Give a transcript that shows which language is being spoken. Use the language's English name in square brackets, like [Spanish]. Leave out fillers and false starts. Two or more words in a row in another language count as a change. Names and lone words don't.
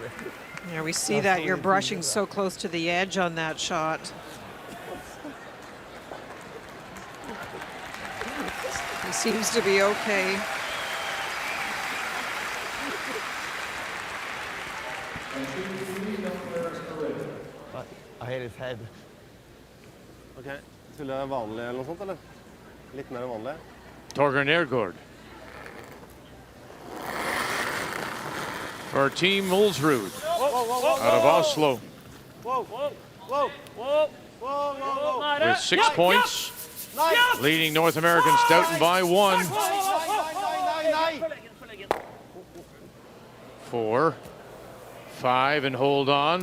[English] Yeah, we see that you're brushing so close to the edge on that shot. He seems to be okay. I hit his head. [Norwegian] Okay, skulle jeg vanlig eller noe sånt, eller? Litt mer vanlig. [English] Torger Nergård. For Team Ulsrud out of Oslo. With 6 points, leading North American Stoughton by 1. 4, 5, and hold on.